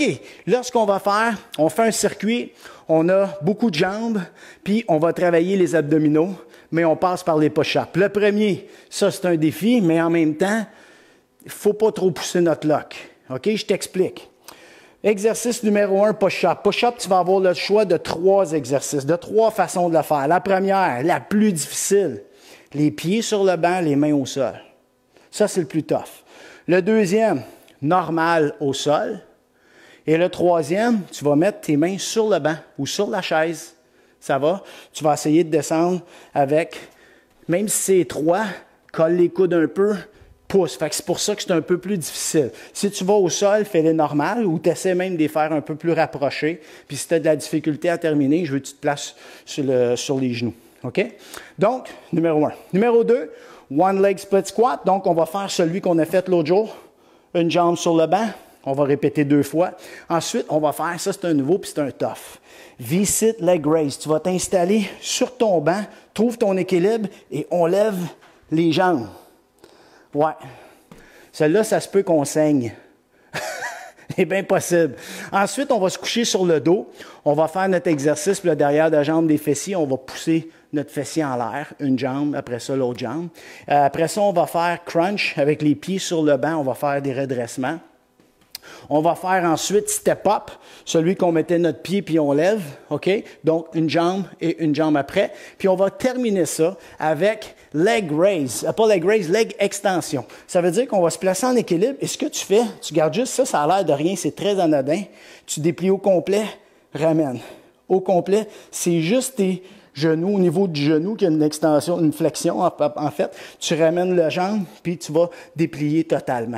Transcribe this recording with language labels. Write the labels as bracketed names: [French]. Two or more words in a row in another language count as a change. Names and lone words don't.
[French] Là, ce qu'on va faire, on fait un circuit. On a beaucoup de jambes. Puis, on va travailler les abdominaux. Mais on passe par les push-ups. Le premier, ça, c'est un défi. Mais en même temps, il ne faut pas trop pousser notre lock. OK? Je t'explique. Exercice numéro 1, push-up. Push-up, tu vas avoir le choix de 3 exercices, de 3 façons de le faire. La première, la plus difficile, les pieds sur le banc, les mains au sol. Ça, c'est le plus tough. Le deuxième, normal au sol. Et le troisième, tu vas mettre tes mains sur le banc ou sur la chaise. Ça va? Tu vas essayer de descendre avec, même si c'est étroit, colle les coudes un peu, pousse. Fait que c'est pour ça que c'est un peu plus difficile. Si tu vas au sol, fais-les normal ou tu essaies même de les faire un peu plus rapprochés. Puis si tu as de la difficulté à terminer, je veux que tu te places sur les genoux. OK? Donc, numéro 1. Numéro 2, [English] one leg split squat. [French] Donc, on va faire celui qu'on a fait l'autre jour. Une jambe sur le banc. On va répéter 2 fois. Ensuite, on va faire, ça c'est un nouveau puis c'est un tough. [English] V-sit leg raise. [French] Tu vas t'installer sur ton banc, trouve ton équilibre et on lève les jambes. Ouais. Celle-là, ça se peut qu'on saigne. C'est bien possible. Ensuite, on va se coucher sur le dos. On va faire notre exercice, puis le derrière de la jambe des fessiers, on va pousser notre fessier en l'air, une jambe, après ça, l'autre jambe. Après ça, on va faire crunch avec les pieds sur le banc. On va faire des redressements. On va faire ensuite [English] step up, [French] celui qu'on mettait notre pied puis on lève, OK? Donc, une jambe et une jambe après. Puis on va terminer ça avec [English] leg raise. Pas leg raise, leg extension. [French] Ça veut dire qu'on va se placer en équilibre. Et ce que tu fais, tu gardes juste ça, ça a l'air de rien, c'est très anodin. Tu déplies au complet, ramène. Au complet, c'est juste tes genoux, au niveau du genou, qui a une extension, une flexion en fait. Tu ramènes la jambe, puis tu vas déplier totalement.